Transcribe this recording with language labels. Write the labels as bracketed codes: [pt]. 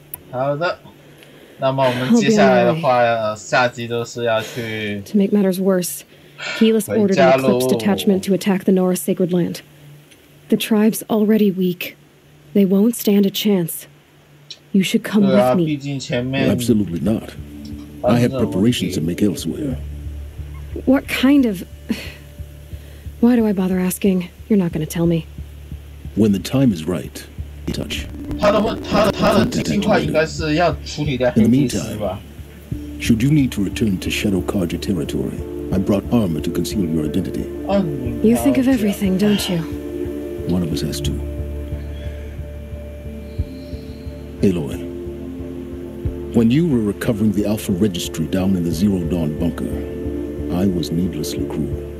[zh] 好的，那么我们接下来的话，下集都是要去。 [en] To make matters worse, Helis ordered an Eclipse detachment to attack the Norris Sacred Land. The tribe's already weak. They won't stand a chance. You should come with me. Absolutely not. I have preparations to make elsewhere. What kind of... Why do I bother asking? You're not going to tell me. When the time is right, touch. [zh] 他的计划应该是要处理掉黑帝斯吧。 [en] Should you need to return to Shadow Karja territory, I brought armor to conceal your identity. You think of everything, don't you? One of us has to. Aloy, when you were recovering the Alpha Registry down in the Zero Dawn bunker, I was needlessly cruel.